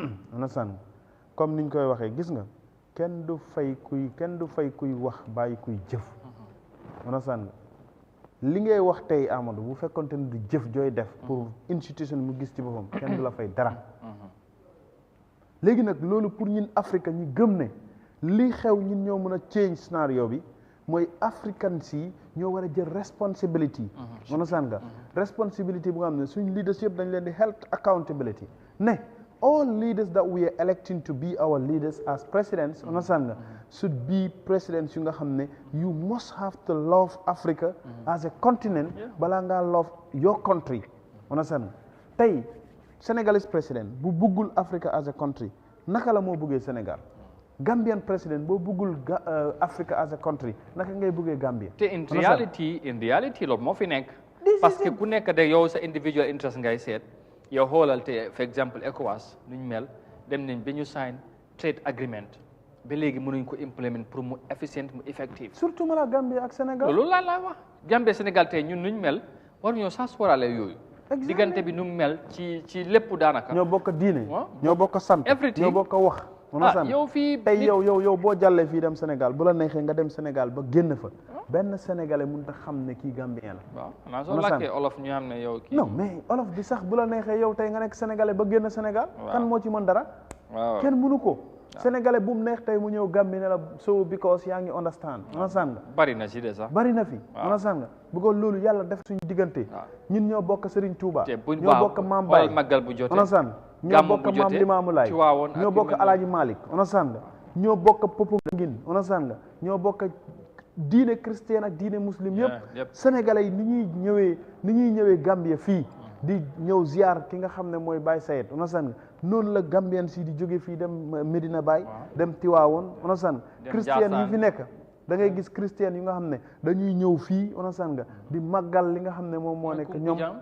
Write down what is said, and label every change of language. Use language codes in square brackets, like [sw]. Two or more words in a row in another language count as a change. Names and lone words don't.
[wo] comme niñ koy waxee gis nga kenn du fay kuy wax bàyyi kuy jëf li ngay wax tey Amadou bu fekkonte ne du jëf jooy def pour institution mu gis ci boppam kenn du la fay dara léegi nag loolu pour ñun Afrique ñi gëm ne li xew ñun ñoo mën a change scénario bi mooy Africans yi ñoo war a jël responsibility understand nga responsibility bu nga xam ne suñ leaders yëpp dañ leen di [en] held accountability [wo] ne [en] all leaders that we are electing to be our leaders as presidents [wo] understand nga [en] should be presidents [wo] yu nga xam ne [en] you must have to love Africa as a continent [wo] balaa ngaa [en] love your country [wo] understand nga tey [en] Senegalese president [wo] bu buggul [en] Africa as a country [wo] naka la moo buggee Sénégal [en] Gambian president [wo] boo buggul [en] Africa as a country [wo] naka ngay buggee Gambia te [en] in reality [wo] loolu moo fi nekk parce que ku nekk de yow sa [en] individual interest [wo] ngay seet yow xoolal te for exemple ECOWAS nuñ mel dem nañ ba ñu [en] sign trade agreement [wo] ba léegi mënuñ ko implement pour mu efficient mu effective surtout ma la Gambia ak Sénégal loolu laa wax Gambia Sénégal tey ñun nuñ mel war ñoo sax sóoraale yooyu diggante bi nu mel ci lépp daanaka ñoo bokk diine ñoo bokk sant ñoo bokk wax yow fii tey yow boo jàllee fii dem Sénégal bu la neexee nga dem Sénégal ba génn fa benn sénégalais mënut a xam ne kii Gambien la waaw soo làkkee olof ñu xam ne yow kii [fr] non mais [wo] olof bi sax bu la neexee yow tey nga nekk sénégalais ba génn Sénégal kan moo ci mën dara kenn mënu ko sénégalais bu mu neex tey mu ñëw Gambie ne la [en] so because [wo] yaa ngi understand nga bari na ci de sax bari na fi understand nga bu ko loolu yàlla def suñu diggante ñun ñoo bokk Serigne Touba ñoo bokk Maam Baye màggal bu jotee understand ñoo bokk Maam Limaamu Laay ñoo bokk Alaaji Malik understand nga ñoo bokk Popenguine understand nga ñoo bokk diine chrétien ak diine muslim yëpp sénégalais yi ni ñuy ñëwee Gambie fii di ñëw ziar ki nga xam ne mooy Baye Sayed understand nga noonu la Gambien si di jóge fii dem Medina Baye dem Tiwaawoon understand chrétien yi fi nekk da ngay gis chrétien yu nga xam ne dañuy ñëw fii understand nga di màggal li nga xam ne moom moo nekk ñoom